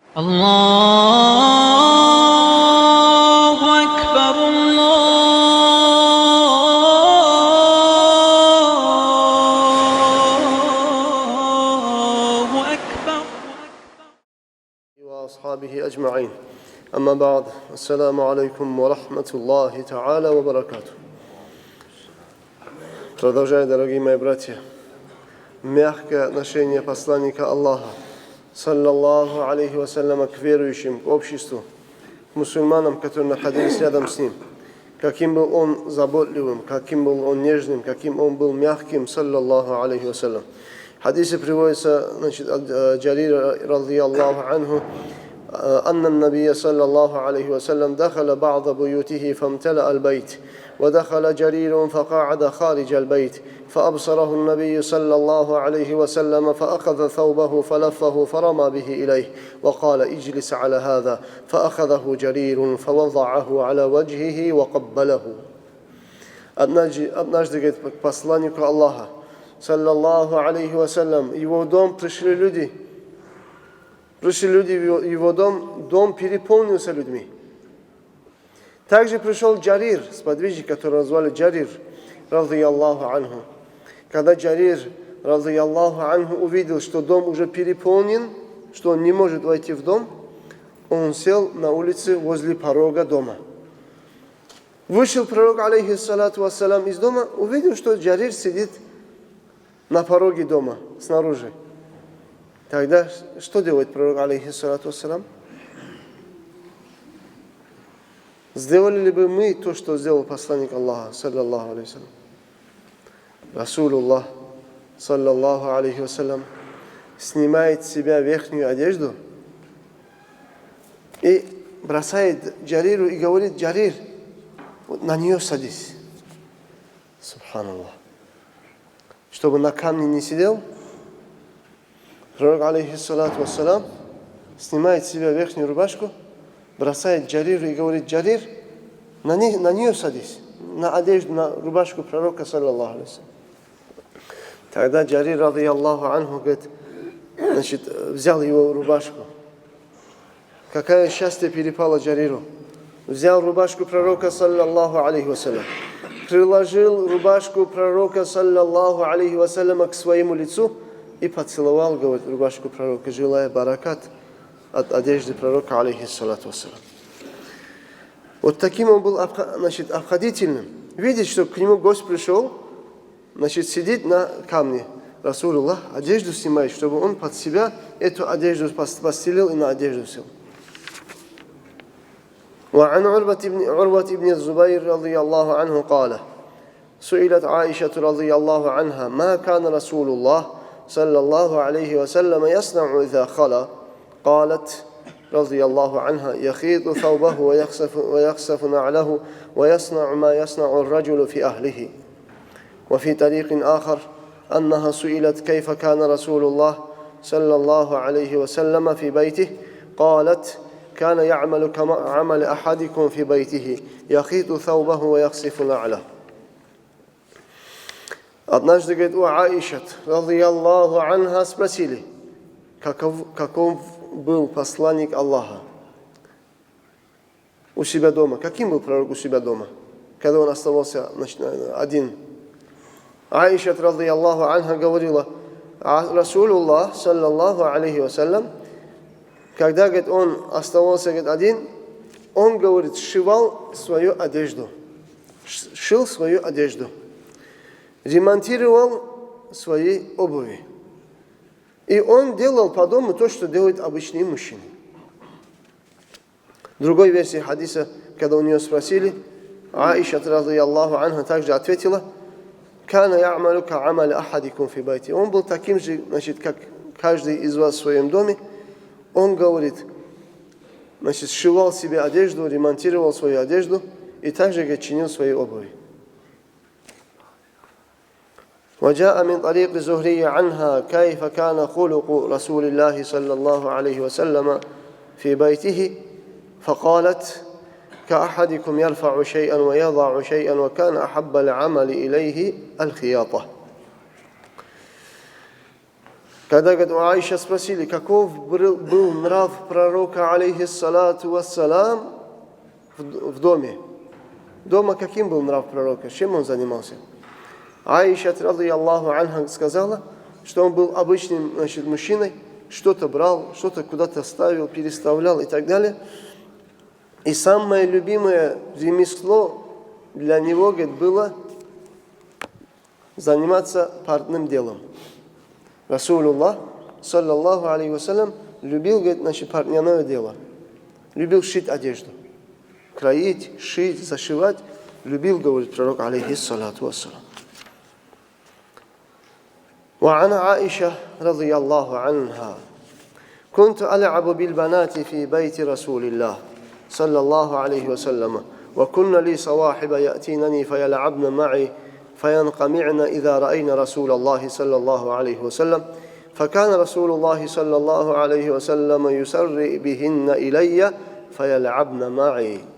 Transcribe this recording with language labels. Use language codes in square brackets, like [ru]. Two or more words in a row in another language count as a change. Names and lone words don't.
[ar] الله أكبر الله أكبر. وأصحابه أجمعين. أما بعد، السلام عليكم ورحمة الله تعالى وبركاته. [ru] Продолжая, дорогие мои братья, мягкое отношение посланника Аллаха, [ar] صلى الله عليه وسلم, [ru] к верующим, к обществу, к мусульманам, которые находились рядом с ним. Каким был он заботливым, каким был он нежным, каким он был мягким, [ar] صلى الله عليه وسلم. [ru] В хадисе приводится, от Джарира [ar] رضي الله عنه, أن النبي صلى الله عليه وسلم دخل بعض بيوته فامتلأ البيت ودخل جرير فقعد خارج البيت فأبصره النبي صلى الله عليه وسلم فأخذ ثوبه فلفه فرمى به إليه وقال اجلس على هذا فأخذه جرير فوضعه على وجهه وقبله. [ru] Однажды, говорит, к посланнику Аллаха, [ar] صلى الله عليه وسلم, [ru] его дом пришли люди в его дом переполнился людьми. Также пришел Джарир, сподвижник, которого назвали Джарир, [ar] رضي الله عنه. [ru] Когда Джарир, [ar] رضي الله عنه, [ru] увидел, что дом уже переполнен, что он не может войти в дом, он сел на улице возле порога дома. Вышел пророк, [ar] عليه الصلاة والسلام, [ru] из дома, увидел, что Джарир сидит на пороге дома, снаружи. Тогда что делает пророк, [ar] عليه الصلاة والسلام? [ru] Сделали ли бы мы то, что сделал посланник Аллаха, [ar] صلى الله عليه وسلم? رسول الله صلى الله عليه وسلم, [ru] снимает с себя верхнюю одежду и бросает Джариру и говорит: Джарир, вот на нее садись. Субханаллах. Чтобы на камне не сидел, пророк, [ar] عليه الصلاة والسلام, [ru] снимает с себя верхнюю рубашку, бросает Джариру и говорит: Джарир, на нее садись, на одежду, на рубашку пророка, [ar] صلى الله عليه وسلم. [ru] Тогда Джарир, [ar] رضي الله عنه, [ru] говорит, взял его рубашку. Какое счастье перепало Джариру. Взял рубашку пророка, [ar] صلى الله عليه وسلم, [ru] приложил рубашку пророка, [ar] صلى الله عليه وسلم, [ru] к своему лицу и поцеловал, говорит, рубашку пророка, желая баракат от одежды пророка, [ar] عليه الصلاة والسلام. [ru] Вот таким он был, обходительным. Видит, что к нему гость пришел, сидит на камне. Расулуллах, одежду снимает, чтобы он под себя эту одежду постелил и на одежду сел. [ar] وعن عروة بن الزبير رضي الله عنه قال: سئلت عائشة رضي الله عنها ما كان رسول الله صلى الله عليه وسلم يصنع إذا خلا؟ قالت رضي الله عنها: يخيط ثوبه ويخسف نعله ويصنع ما يصنع الرجل في أهله. وفي طريق آخر أنها سئلت كيف كان رسول الله صلى الله عليه وسلم في بيته؟ قالت: كان يعمل كما عمل أحدكم في بيته يخيط ثوبه ويخسف نعله. [ru] Однажды, говорит, у Аишат, [ar] رضي الله عنها, [ru] спросили, каков был посланник Аллаха у себя дома. Каким был пророк у себя дома, когда он оставался один? Аишат, [ar] رضي الله عنها, [ru] говорила: [ar] رسول الله صلى الله عليه وسلم, [ru] когда, говорит, он оставался, говорит, один, он, говорит, сшивал свою одежду, шил свою одежду, ремонтировал свои обуви. И он делал по дому то, что делают обычные мужчины. В другой версии хадиса, когда у нее спросили, Аиша, [ar] رضي الله عنها, [ru] также ответила: [ar] «كان يعمل كعمل أحدكم في بيته». [ru] Он был таким же, как каждый из вас в своем доме. Он, говорит, сшивал себе одежду, ремонтировал свою одежду и также, говорит, чинил свои обуви. [ar] وجاء من طريق زهري عنها كيف كان خلق رسول الله صلى الله عليه وسلم في بيته؟ فقالت: كأحدكم يرفع شيئا ويضع شيئا وكان أحب العمل إليه الخياطة. [ru] Когда, говорит, у Аиша спросили, каков был нрав пророка, [ar] عليه الصلاة والسلام, [ru] в доме. Дома каким был нрав пророка? Чем он занимался? Аиша, [ar] رضي الله عنها, [ru] сказала, что он был обычным, значит, мужчиной, что-то брал, что-то куда-то ставил, переставлял и так далее. И самое любимое ремесло для него, говорит, было заниматься парным делом. [ar] رسول الله صلى الله عليه وسلم, [ru] любил, говорит, значит, парняное дело. Любил шить одежду. Кроить, шить, зашивать. Любил, говорит пророк, [ar] عليه الصلاة والسلام. وعن عائشة رضي الله عنها كنت ألعب بالبنات في بيت رسول الله صلى الله عليه وسلم وكن لي صواحب يأتينني فيلعبن معي فينقمعن إذا رأين رسول الله صلى الله عليه وسلم فكان رسول الله صلى الله عليه وسلم يسري بهن إلي فيلعبن معي.